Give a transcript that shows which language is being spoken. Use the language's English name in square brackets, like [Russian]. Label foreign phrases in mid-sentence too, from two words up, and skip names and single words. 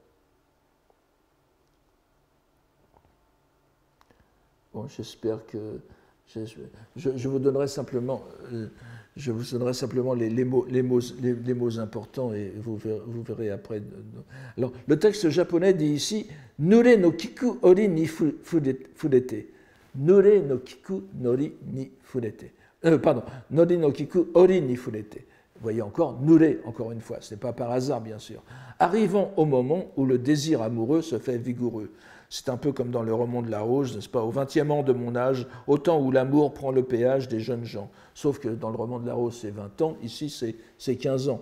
[French] Bon, j'espère que. Je vous donnerai simplement. Les mots importants et vous verrez après. Alors, le texte japonais dit ici [Japanese] 濡れの菊折にふれて. 濡れの菊のりにふれて. [French] Pardon. [Japanese] のりの菊折にふれて. [French] Vous voyez encore, Nure, encore une fois, ce n'est pas par hasard, bien sûr. Arrivant au moment où le désir amoureux se fait vigoureux. C'est un peu comme dans le roman de la Rose, n'est-ce pas? Au 20e an de mon âge, au temps où l'amour prend le péage des jeunes gens. Sauf que dans le roman de la Rose, c'est 20 ans, ici, c'est 15 ans.